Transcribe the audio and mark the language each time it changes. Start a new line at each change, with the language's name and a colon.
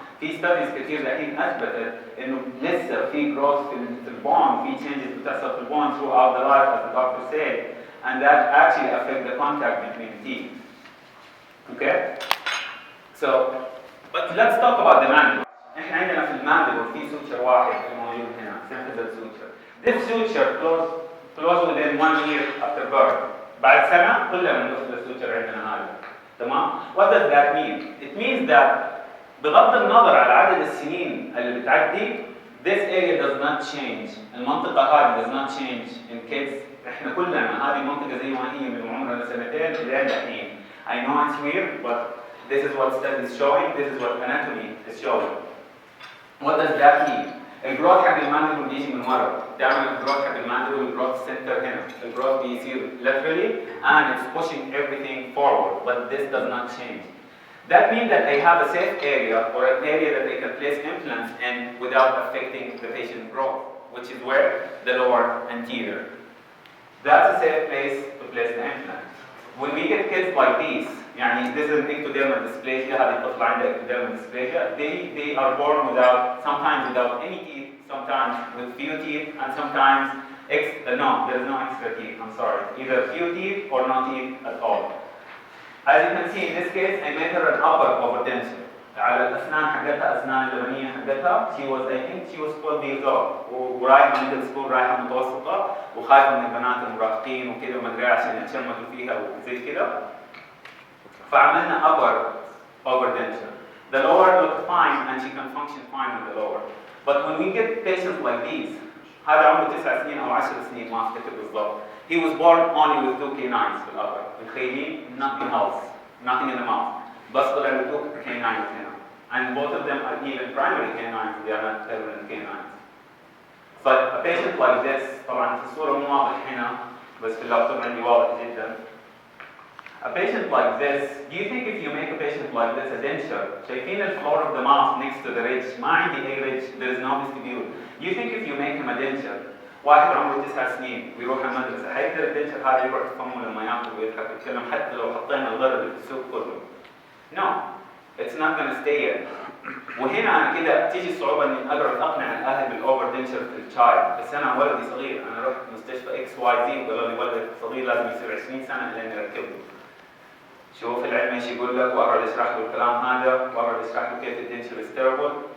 Arabic: في ستاديز كثير الحين أثبتت إنه لسه في
English: growth في البون، في changes
Arabic: بتحصل في البون
English: throughout the life as the doctor said, and that actually affect the contact between the teeth. Okay? So, but let's talk about the mandible.
Arabic: إحنا عندنا في المانديبل في suture واحد موجود هنا، simple suture.
English: This suture close within 1 year after birth.
Arabic: بعد سنة كلنا بندخل السوتشر عندنا هذا. تمام؟
English: What does that mean? It means that
Arabic: بغض النظر على عدد السنين اللي بتعدي
English: this area does not change.
Arabic: المنطقة هذه
English: does not change in kids.
Arabic: احنا كلنا هذه المنطقة زي ما هي من عمرنا 2 لين الحين.
English: I know it's weird, but this is what study is showing. This is what anatomy is showing. What does that mean?
Arabic: الجروث حق المانديبل بيجي من ورا. دائما الجروث حق المانديبل الجروث سنتر هنا. الجروث بيصير
English: laterally and it's pushing everything forward, but this does not change. That means that they have a safe area or an area that they can place implants in without affecting the patient growth, which is where the lower anterior. That's a safe place to place the implant. When we get kids like these, يعني this is an ectodermal dysplasia,
Arabic: هذه الطفلة عندها
English: ectodermal dysplasia, they are born sometimes without any teeth, sometimes with few teeth, and sometimes no, there is no extra teeth, I'm sorry. Either few teeth or no teeth at all. As you can see in this case, I made her an upper overdenture.
Arabic: على الأسنان حقتها أسنان اللبنية حقتها
English: she was 12 years old
Arabic: ورايحة middle school رايحة متوسطة وخايفة من البنات المراهقين وكذا وما أدري عشان يتشمتوا فيها وزي كذا فعملنا upper overdenture.
English: The lower looked fine and she can function fine with the lower. But when we get patients like these
Arabic: هذا عمره 9 سنين أو 10 سنين ما أفتكر بالضبط.
English: He was born only with 2 canines
Arabic: في الأبر. متخيلين؟
English: Nothing else. Nothing in the mouth.
Arabic: بس طلع له 2 canines هنا.
English: And both of them are even primary canines. They are not permanent canines. But a patient like this
Arabic: طبعا في الصورة مو واضح هنا بس في اللابتوب عندي واضح جدا.
English: A patient like this, do you think if you make a patient like this a denture,
Arabic: شايفين
English: the floor of the mouth next to the ridge,
Arabic: ما عندي أي ridge,
English: there is no vestibule. Do you think if you make him a denture,
Arabic: واحد عمره 9 سنين ويروح المدرسة, حيقدر الدنشر هذا يروح يفهمه لما ياكل ويضحك ويتكلم حتى لو حطينا الغرض اللي في السوق كله.
English: No, it's not going to stay here.
Arabic: وهنا أنا كده تيجي الصعوبة إني أقدر أقنع الأهل بالأوفر دنشر في الشايلد، بس أنا ولدي صغير، أنا رحت مستشفى إكس واي زي وقالوا لي ولدك صغير لازم يصير 20 سنة لين نركبه. شوف العلم ايش يقول لك واقعد اشرح له الكلام هذا واقعد اشرح له كيف الدنشر
English: is terrible.